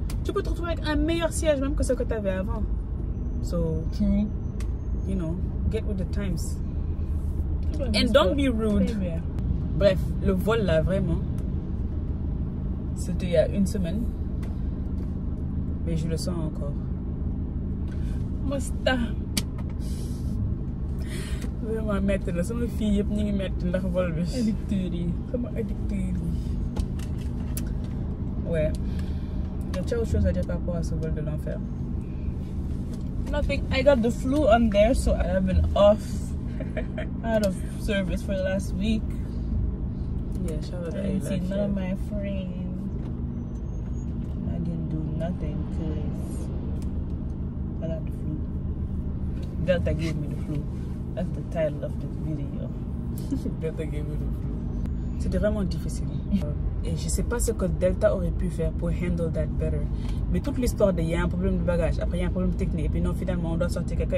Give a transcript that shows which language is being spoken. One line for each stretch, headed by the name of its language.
French: Tu peux te retrouver avec un meilleur siège même que ce que tu avais avant.
English: So, True. You know, get with the times. And don't be rude.
French: Bref, le vol là, vraiment, c'était il y a une semaine. Mais je le sens encore. Musta.
Wolof: Vraiment métti la sama fille yëpp ñu ngi métti ndax vol bi. Addicteurs yi. Sama addicteurs yi.
French: Ouais. Y a autre chose à dire par rapport à ce vol de l'enfer?
English: Nothing. I got the flu on there, so I have been out of service for the last week. Yeah, shout out to I didn't see Ayla. none of my friends. I didn't do nothing because I got the flu. Delta gave me the flu. That's the title of this video. Delta gave me the flu.
French: C'était vraiment difficile. Et je sais pas ce que Delta aurait pu faire pour
English: handle that better.
French: Mais toute l'histoire de il y a un problème de bagage, après il y a un problème technique, et puis non, finalement on doit sortir quelqu'un.